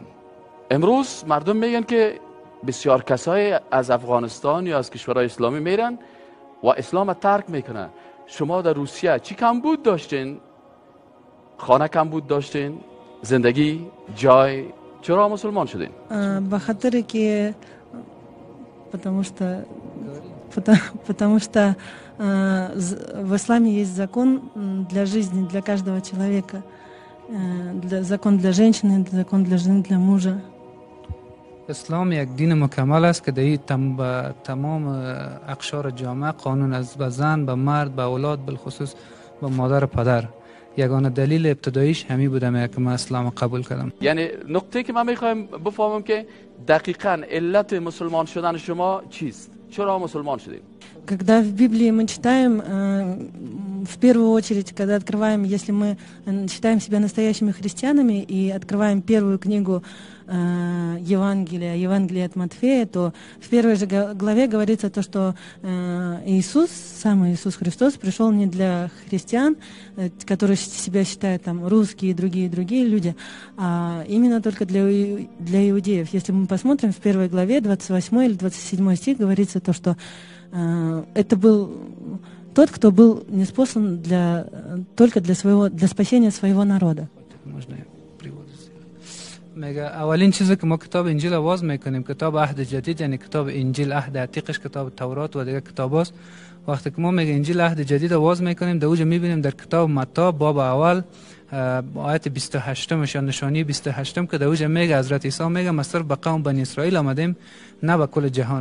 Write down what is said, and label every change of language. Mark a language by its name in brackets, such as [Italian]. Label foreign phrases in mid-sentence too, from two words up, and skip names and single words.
[Persian] امروز مردم میگن که بسیار کسای از افغانستان یا از کشورهای اسلامی میرن و اسلام ترک میکنن. شما در روسیه چی کمبود داشتین؟ خانه کمبود داشتین؟ زندگی؟ جای؟ چرا مسلمان شدین؟ به خاطر که [Russian] потому что в исламе есть закон для жизни, для каждого человека. Закон для женщины, закон для жены, для мужа. [Persian] اسلام یک دین مکمل است که در تمام اقشار جامعه قانون از به زن، به مرد، به اولاد، بالخصوص به مادر و پدر. یگانه دلیل ابتداییش همین بوده که من اسلام قبول کردم. یعنی نقطه که من میخوایم بفهمم که دقیقاً علت مسلمان شدن شما چیست؟ چرا مسلمان شدید؟ [Russian] Когда в Библии мы читаем, в первую очередь, когда открываем, если мы считаем себя настоящими христианами и открываем первую книгу Евангелие от Матфея, то в первой же главе говорится то, что Иисус, сам Иисус Христос, пришел не для христиан, которые себя считают там русские и другие люди, а именно только для иудеев. Если мы посмотрим в первой главе, 28 или 27 стих, говорится то, что это был тот, кто был ниспослан только для спасения своего народа. [Persian] میگه اولین چیزی که ما کتاب انجیل آواز میکنیم کتاب عهد جدید، یعنی کتاب انجیل عهد عتیقش کتاب تورات و دیگه کتاب است. وقتی که ما میگه انجیل عهد جدید آواز میکنیم، در اوج میبینیم در کتاب متی باب اول آیت 28 یا نشانی 28 که در اوج میگه حضرت عیسی میگه ما صرف به قوم بنی اسرائیل آمدیم نه به کل جهان.